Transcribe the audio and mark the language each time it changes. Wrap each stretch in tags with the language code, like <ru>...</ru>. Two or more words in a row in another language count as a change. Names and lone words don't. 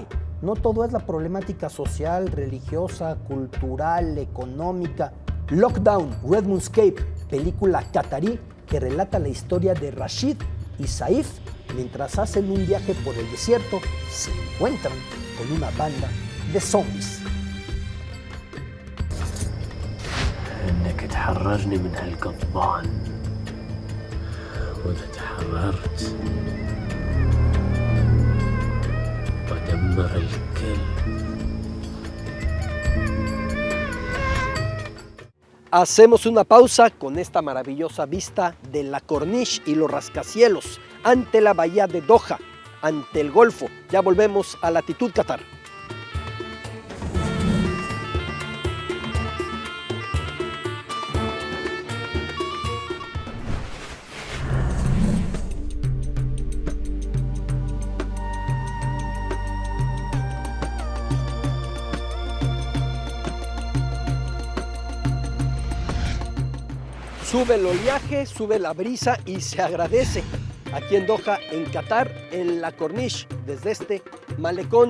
<es>No todo es la problemática social, religiosa, cultural, económica. Lockdown, Red Moonscape, película catarí que relata la historia de Rashid y Saif mientras hacen un viaje por el desierto, se encuentran con una banda de zombies.</es> <ar>انك تحررني من هالقضبان واذا تحررت ودمر الكل.</ar> <es>Hacemos una pausa con esta maravillosa vista de la Corniche y los rascacielos ante la bahía de Doha, ante el Golfo. Ya volvemos a Latitud Qatar. Sube el oleaje, sube la brisa y se agradece aquí en Doha, en Qatar, en la Corniche, desde este malecón.</es>